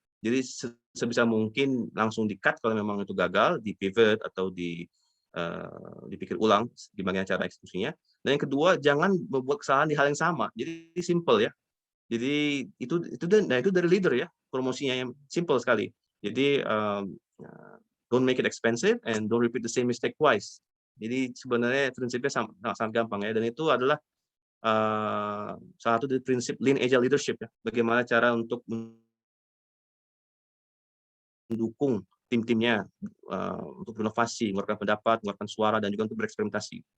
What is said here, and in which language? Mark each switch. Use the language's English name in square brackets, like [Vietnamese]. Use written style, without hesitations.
[Indonesian] Jadi sebisa mungkin langsung di-cut kalau memang itu gagal, di-pivot atau dipikir ulang gimana cara eksekusinya. Dan yang kedua, jangan membuat kesalahan di hal yang sama. Jadi simple ya. Jadi itu dari leader ya, promosinya yang simple sekali. [English] Jadi don't make it expensive and don't repeat the same mistake twice. [Indonesian] Jadi sebenarnya prinsipnya sangat gampang ya, dan itu adalah salah satu dari prinsip Lean Agile Leadership ya. Bagaimana cara untuk mendukung tim-timnya untuk berinovasi, mengeluarkan pendapat, mengeluarkan suara, dan juga untuk bereksperimentasi.